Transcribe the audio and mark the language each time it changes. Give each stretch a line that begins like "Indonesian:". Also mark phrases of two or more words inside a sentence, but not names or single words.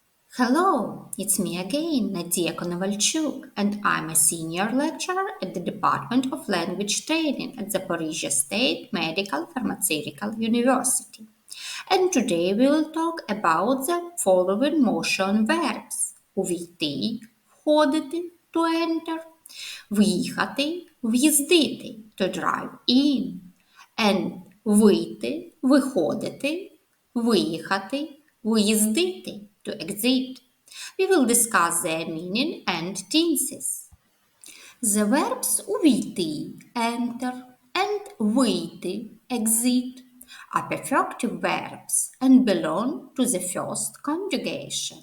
English: Hello, it's me again, Nadia Konovalchuk, and I'm a senior lecturer at the Department of Language Training at Zaporizhia State Medical Pharmaceutical University. And today we will talk about the following motion verbs:
Ukrainian: увійти, входити,
English: to enter,
Ukrainian: в'їхати, в'їздити,
English: to drive in, and
Ukrainian: вийти, виходити, виїхати, виїздити,
English: to exit. We will discuss their meaning and tenses. The verbs увійти, enter, and вийти, exit, are perfective verbs and belong to the first conjugation.